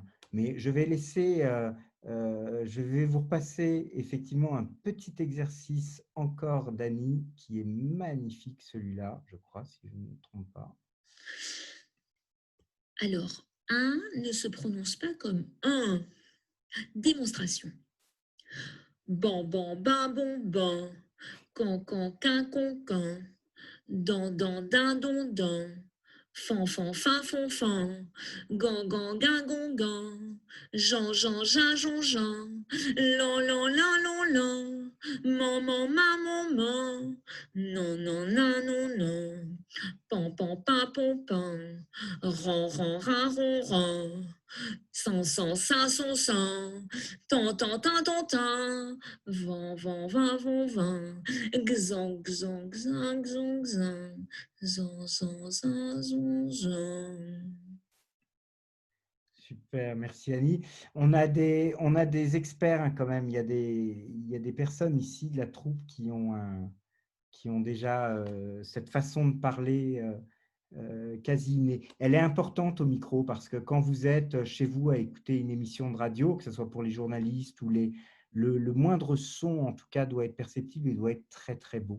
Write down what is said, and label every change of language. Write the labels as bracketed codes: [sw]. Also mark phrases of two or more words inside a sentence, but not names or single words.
[fr] Mais je vais vous repasser effectivement un petit exercice encore d'Annie qui est magnifique celui-là, je crois, si je ne me trompe pas. Alors, un ne se prononce pas comme un. Démonstration. Ban, ban, ban, bon, ban. Can, can, quin, con, can. Dan, dan, din, don, dan. Fan, fan, fin, fon, fan. Gan, gan, gan, gon, gan. Jean, Jean, Jean, Jean, Jean. Lan, lan, lan, lan, lan. Man, man, man, man, man. Non, non, non, non, non. Pan, pan, pan, pon, pan. Ran, ran, ran, ron, ran. Sans, sans, sans, son, sans. Tan, tan, tan, tan, tan. Van, van, van, von, van. Xan, xan, xan, xan, xan. Zan, zan, zan, zan, zan. Super, merci Annie. On a des experts hein, quand même. Il y a des personnes ici de la troupe qui ont déjà cette façon de parler quasi innée. Elle est importante au micro parce que quand vous êtes chez vous à écouter une émission de radio, que ce soit pour les journalistes ou le moindre son, en tout cas, doit être perceptible et doit être très, très beau.